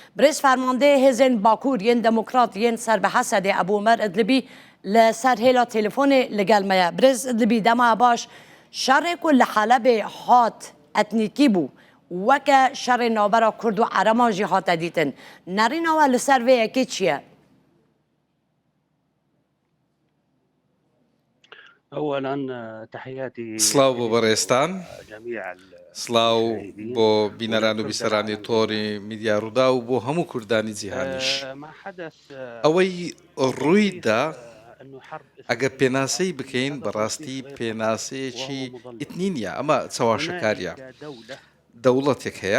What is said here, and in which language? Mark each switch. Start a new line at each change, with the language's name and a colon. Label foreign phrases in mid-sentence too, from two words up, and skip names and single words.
Kurdish: برز فرمانده هزن باکور ین دموکرات ین سر به حسد ابو عمر ادلبی لسر هیلا تلفون لگل میا برز ادلبی دما باش شر کل حلب هات اتنیکی بو وکه شر نابرا کرد و عرما جی هات دیتن نرین و لسر و یکی چیه؟
Arabic: اولا تحياتي
Central Kurdish: سلااو بۆ بەڕێستان
Arabic: جميع
Central Kurdish: سلااو بۆ بینەران و بیسەرانی تۆڕی میدیا ڕوودا و بۆ هەموو کوردانی جیهانیش
Arabic: ما حدث
Central Kurdish: ئەوەی ڕوویدا
Arabic: انه حرب
Central Kurdish: ئەگە پێناسەی بکەین بەڕاستی پێناسەیەکی ئیتنینیە ئەمە چاواشەکاریە دەوڵەتێک هەیە